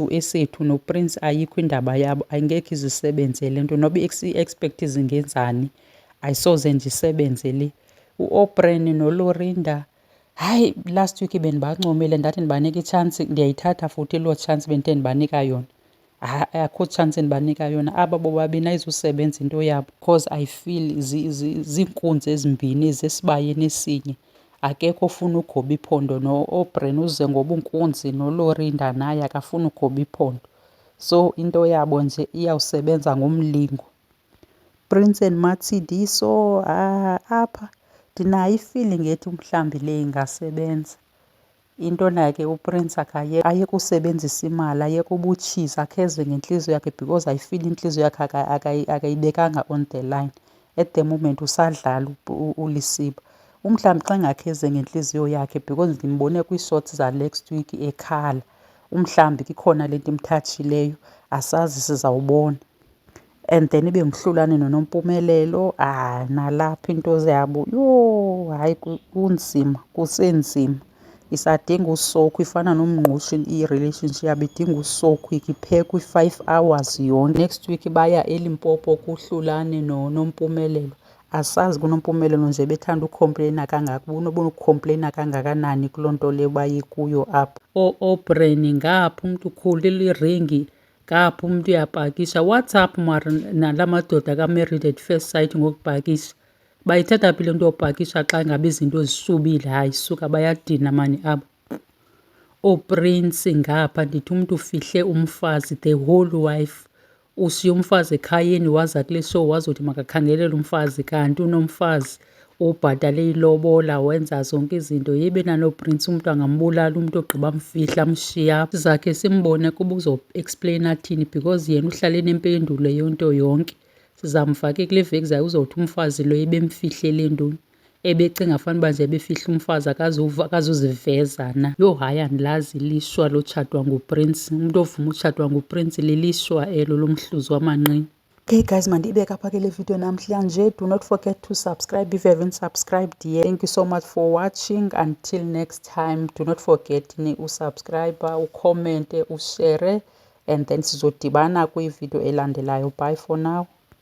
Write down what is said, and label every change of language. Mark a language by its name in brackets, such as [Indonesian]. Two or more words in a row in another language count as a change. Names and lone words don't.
[Xhosa] Esethu noPrince ayikho indaba yabo, ayingekho izisebenze le nto noba i-expect zingenzani, ayisoze ndisebenze le. U-Oprah noLorinda, hayi [English] last week [Xhosa] bendibancomile ndathi ndibanika itshansi, ndiyayithatha futhi loo tshansi bendithe ndibanika yona. Akho tshansi endibanika yona. Aba bobabini ayizusebenza into yabo [English] because I feel [Xhosa] ziinkunzi ezimbini ezesibayeni esinye. Akekho ofuna ugoba iphondo, no-Oprah uze ngoba unkunzi, noLorinda naye akafuna ugoba iphondo. So into yabo nje iyawusebenza ngomlingo. Prince and Matsidiso apha ndinayo ifeeling ethi mhlawumbi le ingasebenza. Into nayo ke uPrince ayeke usebenzisa imali, ayeke ubutshiza, akheze ngentliziyo yakhe [English] because I feel [Xhosa] intliziyo yakhe akayibekanga [English] on the line. [Xhosa] At the moment usadlala uLisiba. Mhlawumbi xa engakheze ngentliziyo yakhe because ndimbone kwii-shots za-next week ekhala, mhlawumbi ikhona le nto imthatshileyo, asazi sizawubona. And then ibe nguhlulane noNompumelelo, nalapha into zabo, yho hayi kunzima, kusenzima. Isadinga usokhwa, ifana nomngqusho i-relationship yabo idinga usokhwa, iphekwe i-5 hours yonke. Next week baya eLimpopo kuhlulane noNompumelelo. Asazi kuNompumelelo nje bethanda ukhompleyina kangaka, ubona ukukhompleyina kangakanani kuloo nto leyo baye kuyo apho. O-Oprah ngapha umntu ukhulile iringi, ngapha umntu uyapakisha. [English] What's up [Xhosa] mara nala madoda ka-Married at First Sight ngokubhakisha? Bayithatha phi le nto yobhakisha xa ngabe izinto zisubile? Hayi suka bayadina mani aba. OoPrince ngapha ndithi umntu ufihle umfazi, [English] the whole wife. [Xhosa] Ushiye umfazi ekhayeni waza kule show wazothi makakhangelele umfazi, kanti unomfazi ubhatale ilobola, wenza zonke izinto. Yebe nanoPrince umntu angambulala umntu ogqiba amfihla amshiye apho. Sizakhe simbone kuba uzo-explaina athini because yena uhlale nempendulo yonto yonke. Sizamfake kule veki zayo uzothi umfazi lo ebemfihlele ntoni, ebecinga fanuba nje ebefihla umfazi akazuziveza na. Yho hayi andilazi ilishwa lotshatwa nguPrince. Umntu ovuma utshatwa nguPrince lilishwa elo lomhluzi wamanqina. [English] Okay guys, [Xhosa] mandiyibeke apha ke le video namhlanje. [English] Do not forget to subscribe if you haven't subscribed yet. Thank you so much for watching. Until next time, do not forget [Xhosa] usubscribe, ucommente, ushare, [English] and then [Xhosa] sizodibana kwivideo elandelayo. [English] Bye for now.